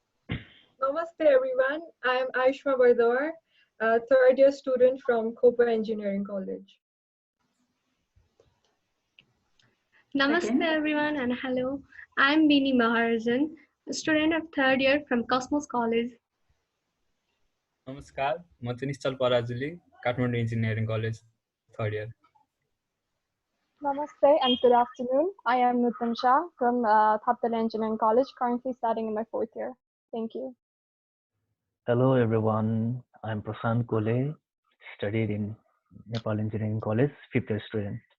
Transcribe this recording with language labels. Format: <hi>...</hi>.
<en>Namaste everyone, I am Aishma Bardawar, a third year student from Kopa Engineering College. Namaste everyone and hello. I'm Bini Maharajan, a student of third year from Cosmos College.</en> <ne>Namaskar, म चाहिँ निश्चल Parajuli Kathmandu engineering college third year.</ne> <en>Namaste and good afternoon. I am Nutan Shah from Thapatali Engineering College, currently studying in my fourth year. Thank you. Hello everyone, I'm Prasant Kole, studied in Nepal Engineering College, fifth year student.</en>